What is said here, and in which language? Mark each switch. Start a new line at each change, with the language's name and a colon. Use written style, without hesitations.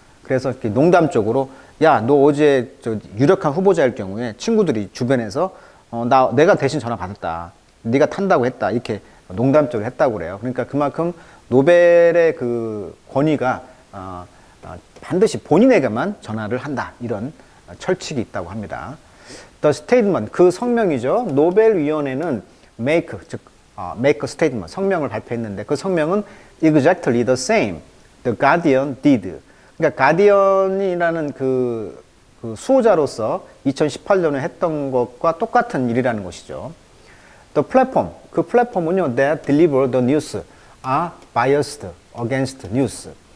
Korean: 그래서 이렇게 농담적으로 야, 너 어제 저 유력한 후보자일 경우에 친구들이 주변에서 내가 대신 전화 받았다. 네가 탄다고 했다. 이렇게 농담적으로 했다고 그래요. 그러니까 그만큼 노벨의 그 권위가 반드시 본인에게만 전화를 한다. 이런 철칙이 있다고 합니다.
English: The statement,
Korean: 그 성명이죠. 노벨위원회는
English: make a statement,
Korean: 성명을 발표했는데 그 성명은
English: exactly the same, the Guardian did.
Korean: 그러니까 가디언이라는 그 수호자로서 2018년에 했던 것과 똑같은 일이라는 것이죠.
English: The platform,
Korean: 그 플랫폼은요,
English: that deliver the news are biased against news.